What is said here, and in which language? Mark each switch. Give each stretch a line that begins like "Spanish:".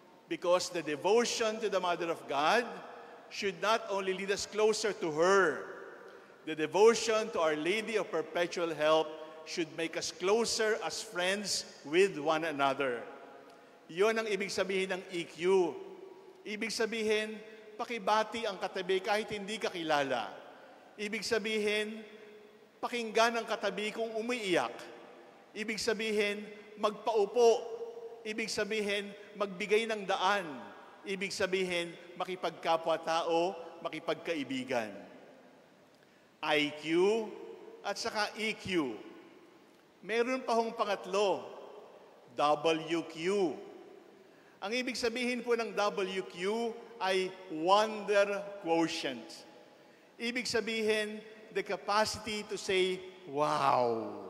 English: Because the devotion to the Mother of God should not only lead us closer to her. The devotion to Our Lady of Perpetual Help should make us closer as friends with one another.
Filipino: Iyon ang ibig sabihin ng EQ. Ibig sabihin, pakibati ang katabi kahit hindi ka kilala. Ibig sabihin, pakinggan ang katabi kung umiiyak. Ibig sabihin, magpaupo. Ibig sabihin, magbigay ng daan. Ibig sabihin, makipagkapwa-tao, makipagkaibigan. IQ at saka EQ. Meron pa hong pangatlo, WQ. Ang ibig sabihin po ng WQ ay wonder quotient. Ibig sabihin,
English: the capacity to say, wow.